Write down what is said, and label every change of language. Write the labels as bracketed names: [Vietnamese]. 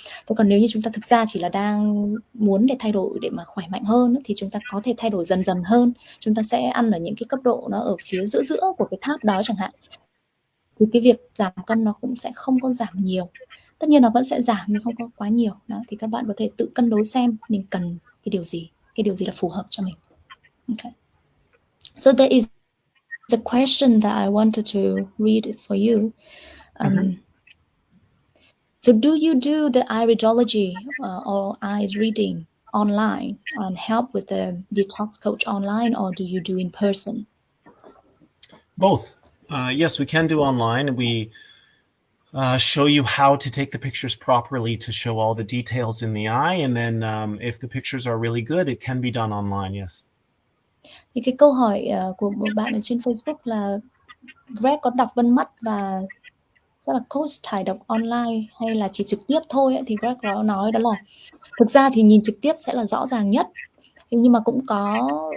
[Vietnamese] Thế còn nếu như chúng ta thực ra chỉ là đang muốn để thay đổi để mà khỏe mạnh hơn thì chúng ta có thể thay đổi dần dần hơn. Chúng ta sẽ ăn ở những cái cấp độ nó ở phía giữa giữa của cái tháp đó chẳng hạn. Thì cái việc giảm cân nó cũng sẽ không có giảm nhiều. Tất nhiên nó vẫn sẽ giảm nhưng không có quá nhiều. Đó, thì các bạn có thể tự cân đối xem mình cần cái điều gì là phù hợp cho mình. Okay. [English] So there is a question that I wanted to read it for you. So do you do the iridology or eyes reading online and help with the detox coach online, or do you do in person? Both. Yes, we can do online, and we show you how to take the pictures properly to show all the details in the eye. And then if the pictures are really good, it can be done online, yes. [Vietnamese] Thì cái câu hỏi của một bạn ở trên Facebook là Greg có đọc vân mắt và rất là coach thải độc online hay là chỉ trực tiếp thôi ấy, thì Greg có nói đó là thực ra thì nhìn trực tiếp sẽ là rõ ràng nhất, nhưng mà cũng có